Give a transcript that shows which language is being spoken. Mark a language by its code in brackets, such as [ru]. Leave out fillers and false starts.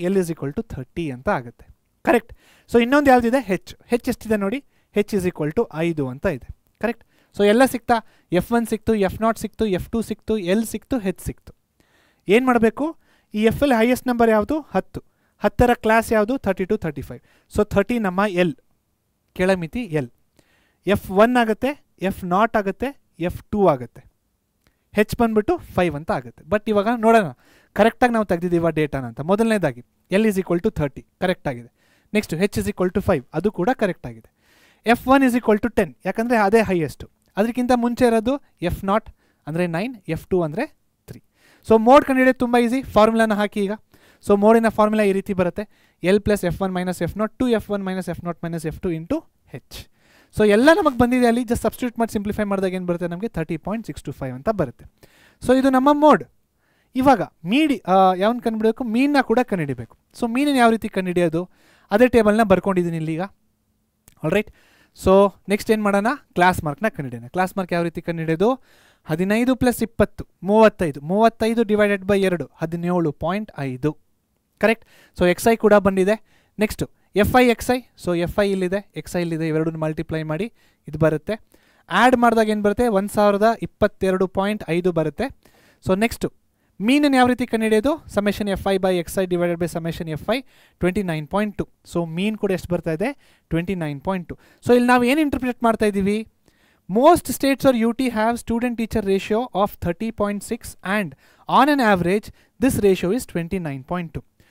[en] L is equal to 30 [kn] ಅಂತ ಆಗುತ್ತೆ. Correct. So ಇನ್ನೊಂದು ಯಾವುದಿದೆ? ಹೆಚ್ ಎಷ್ಟಿದೆ ನೋಡಿ? [en] H is equal to 5 [kn] ಅಂತ ಇದೆ. ಕರೆಕ್ಟ್. ಸೊ ಎಲ್ಲ ಸಿಕ್ತಾ? F1 ಸಿಕ್ತು, F0 ಸಿಕ್ತು, F2 ಸಿಕ್ತು, L ಸಿಕ್ತು, H ಸಿಕ್ತು. ಏನು ಮಾಡಬೇಕು? ಈ ಎಫ್ ಎಲ್ ಹೈಯೆಸ್ಟ್ ನಂಬರ್ ಯಾವುದು? 10. 10ರ ಕ್ಲಾಸ್ ಯಾವುದು? 30 to 35. ಸೊ 30 ನಮ್ಮ ಎಲ್, ಕೆಳಮಿತಿ ಎಲ್. F1 ಆಗುತ್ತೆ, F0 ಆಗುತ್ತೆ, F2 ಆಗುತ್ತೆ. ಹೆಚ್ ಬಂದ್ಬಿಟ್ಟು 5 ಅಂತ ಆಗುತ್ತೆ. ಬಟ್ ಇವಾಗ ನೋಡೋಣ ಕರೆಕ್ಟಾಗಿ ನಾವು ತೆಗೆದಿದ್ದೀವ ಡೇಟಾನ ಅಂತ. [en] ಮೊದಲನೇದಾಗಿ L is equal to 30 correct ಆಗಿದೆ. Next H is equal to 5 [kn] ಅದು ಕೂಡ ಕರೆಕ್ಟ್ ಆಗಿದೆ. [en] F1 is equal to 10 ಯಾಕಂದರೆ ಅದೇ highest. [kn] ಅದಕ್ಕಿಂತ ಮುಂಚೆ ಇರೋದು F0 ಅಂದರೆ 9, F2 ಅಂದರೆ 3. ಸೊ ಮೋಡ್ ಕಂಡುಹಿಡಿಯೋದು ತುಂಬ ಈಸಿ. ಫಾರ್ಮುಲಾನ ಹಾಕಿ ಈಗ. ಸೊ ಮೋಡಿನ ಫಾರ್ಮುಲಾ ಈ ರೀತಿ ಬರುತ್ತೆ: [en] L plus F1 minus F0 to F1 minus F0 minus F2 into H. [kn] So ಎಲ್ಲ ನಮಗೆ ಬಂದಿದೆ. ಅಲ್ಲಿ ಜಸ್ಟ್ ಸಬ್ಸ್ಟಿಟ್ಯೂಟ್ ಮಾಡಿ ಸಿಂಪ್ಲಿಫೈ ಮಾಡಿದಾಗ ಏನು ಬರುತ್ತೆ ನಮಗೆ? 30.625 ಅಂತ ಬರುತ್ತೆ. ಸೊ ಇದು ನಮ್ಮ ಮೋಡ್. ಇವಾಗ ಯಾವನ್ನ ಕಂಡುಹಿಡಬೇಕು? ಮೀನ್ನ ಕೂಡ ಕಂಡುಹಿಡಬೇಕು. ಸೊ ಮೀನನ್ನು ಯಾವ ರೀತಿ ಕಂಡುಹಿಡಿಯೋದು? ಅದೇ ಟೇಬಲ್ನ ಬರ್ಕೊಂಡಿದ್ದೀನಿ ಇಲ್ಲಿಗ. ಆಲ್ರೈಟ್. ಸೊ ನೆಕ್ಸ್ಟ್ ಏನು ಮಾಡೋಣ? ಕ್ಲಾಸ್ ಮಾರ್ಕ್ನ ಕಂಡುಹಿಡಿಯೋಣ. ಕ್ಲಾಸ್ ಮಾರ್ಕ್ ಯಾವ ರೀತಿ ಕಂಡುಹಿಡಿಯೋದು? 15 + 20 35. 35 divided by 2 17.5. Correct. So XI ಕೂಡ ಬಂದಿದೆ. Next FI XI. So FI ಇಲ್ಲಿದೆ, XI ಇಲ್ಲಿದೆ. ಇವೆರಡನ್ನು ಮಲ್ಟಿಪ್ಲೈ ಮಾಡಿ ಇದು ಬರುತ್ತೆ. ಆ್ಯಡ್ ಮಾಡಿದಾಗ ಏನು ಬರುತ್ತೆ? 1022.5 ಬರುತ್ತೆ. ಸೊ ನೆಕ್ಸ್ಟು ಮೀನನ್ನು ಯಾವ ರೀತಿ ಕಂಡುಹಿಡಿಯೋದು? Summation FI by XI divided by summation FI 29.2. So mean ಕೂಡ ಎಷ್ಟು ಬರ್ತಾ ಇದೆ? 29.2. ಸೊ ಇಲ್ಲಿ ನಾವು ಏನು ಇಂಟರ್ಪ್ರಿಟೇಟ್ ಮಾಡ್ತಾ ಇದ್ದೀವಿ? [en] Most states or UT have student-teacher ratio of 30.6 and on an average this ratio is 29.2.